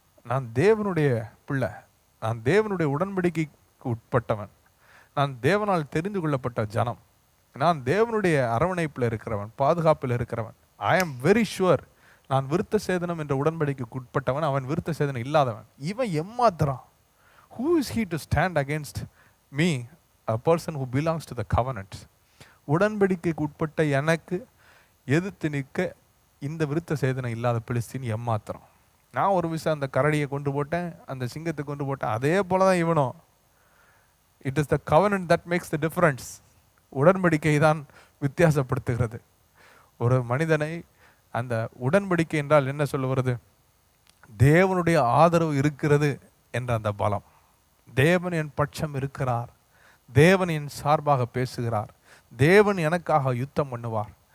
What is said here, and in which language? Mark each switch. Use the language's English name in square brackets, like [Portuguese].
[Tamil] நான் தேவனுடைய பிள்ளை, நான் தேவனுடைய உடன்படிக்கைக்கு உட்பட்டவன், நான் தேவனால் தெரிந்து கொள்ளப்பட்ட ஜனம், நான் தேவனுடைய அரவணைப்பில் இருக்கிறவன், பாதுகாப்பில் இருக்கிறவன். [English] I am very sure [Tamil] நான் விருத்த சேதனம் என்ற உடன்படிக்கைக்கு உட்பட்டவன், அவன் விருத்த சேதனம் இல்லாதவன். இவன் எம்மாத்திரம். [English] Who is he to stand against me, a person who belongs to the covenant? [Tamil] உடன்படிக்கைக்கு உட்பட்ட எனக்கு எதிர்த்து நிற்க இந்த விருத்த சேதனம் இல்லாத பெலிஸ்தீன் எம்மாத்திரம். நான் ஒரு விஷயம் அந்த கரடியை கொண்டு போட்டேன், அந்த சிங்கத்தை கொண்டு போட்டேன், அதே போல தான் இவனும். [English] It is the covenant that makes the difference. [Tamil] உடன்படிக்கை தான் வித்தியாசப்படுத்துகிறது ஒரு மனிதனை. அந்த உடன்படிக்கை என்றால் என்ன சொல்லுவது? தேவனுடைய ஆதரவு இருக்கிறது என்ற அந்த பலம். தேவன் என் பட்சம் இருக்கிறார், தேவன் என் சார்பாக பேசுகிறார், தேவன் எனக்காக யுத்தம் பண்ணுவார்.